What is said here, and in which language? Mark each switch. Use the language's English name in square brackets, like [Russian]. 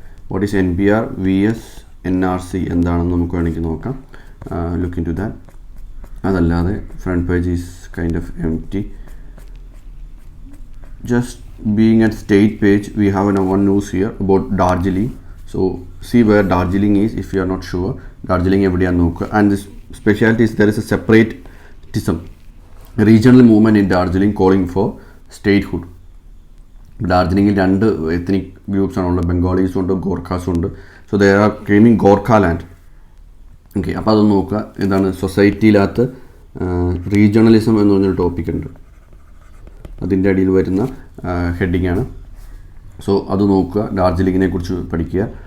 [English] what is NPR vs NRC [Malayalam] എന്താണെന്ന് നമുക്ക് വേണമെങ്കിൽ നോക്കാം. [English] Look into that. [Malayalam] അതല്ലാതെ [English] Front page is kind of empty. Just being at state page, we have one news here about Darjeeling. So see where Darjeeling is if you are not sure. [Malayalam] Darjeeling എവിടെയാണ് നോക്കുക. [English] And this specialty is there is a separatism, regional movement in Darjeeling calling for statehood. [Malayalam] ഡാർജിലിംഗിൽ രണ്ട് ethnic groups ആണുള്ളത്. ബംഗാളീസും ഉണ്ട്, ഗോർഖാസും ഉണ്ട്. [English] So they are claiming Gorkhaland. Okay, [Malayalam] അപ്പോൾ അതൊന്ന് നോക്കുക. ഇതാണ് സൊസൈറ്റിയിലകത്ത് റീജിയണലിസം എന്ന് പറഞ്ഞൊരു ടോപ്പിക് ഉണ്ട്. അതിൻ്റെ അടിയിൽ വരുന്ന ഹെഡിങ്ങാണ്. സോ അത് നോക്കുക, ഡാർജിലിങ്ങിനെ കുറിച്ച് പഠിക്കുക.